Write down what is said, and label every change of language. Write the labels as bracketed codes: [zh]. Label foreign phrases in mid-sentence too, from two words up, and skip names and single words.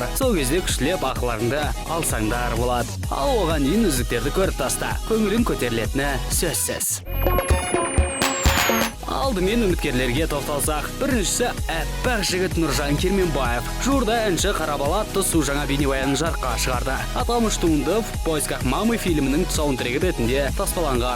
[kk] Сол кезде күшлеп ақыларыңды алсаңдар болады. Ал оған дейін үздіктерді көріп таста. Көңілің көтерілетіні сөзсіз. Алдымен үміткерлерге тоқталсақ, біріншісі әппақ жігіт Нұржан Керменбаев. Жуырда әнші Қарабала атты су жаңа бейнебаянын жарыққа шығарды. Аталмыш туынды «В поисках мамы» фильмінің саундтрекі ретінде таспаланған.